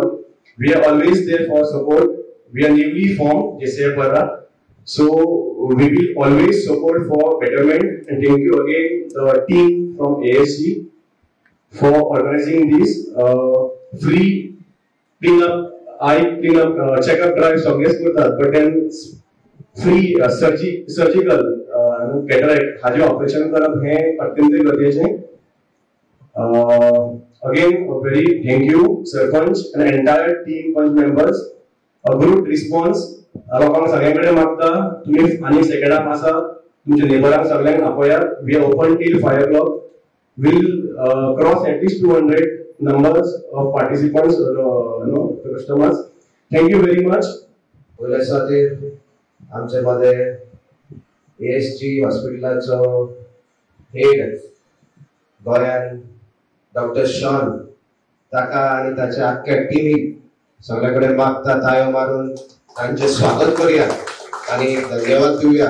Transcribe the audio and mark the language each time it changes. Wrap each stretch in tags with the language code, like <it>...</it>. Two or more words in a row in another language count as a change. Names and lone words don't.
<en>We are always there for support. We are newly formed JCI Para, so we will always support for betterment. And thank you again, the team from ASG, for organizing this free cleanup checkup drive. So yes, but then free surgical cataract</en> <kok>हाजे ऑपरेशन करप हे अत्यंत गरजेचे.</kok> <en>Again, a very thank you, Sarpanch and entire team Panch members. A good response.</en> <kok>लोकांक सगळ्यांकडे मागता तुम्ही आणि सेकंड हाफ आसा तुमच्या नेबरांक सगळ्यांक आपया.</kok> <en>We are open till 5 o'clock. We'll cross at least 200 numbers of participants, customers. Thank you very much.</en> <kok>आमचे मध्ये ASG हॉस्पिटलाचो हेड गोंयान डॉक्टर शॉन ताका आनी ताच्या आख्ख्या टिमीक सगळे कडेन मागता तायो मारून तांचे स्वागत करूया आनी धन्यवाद दिवया.</kok>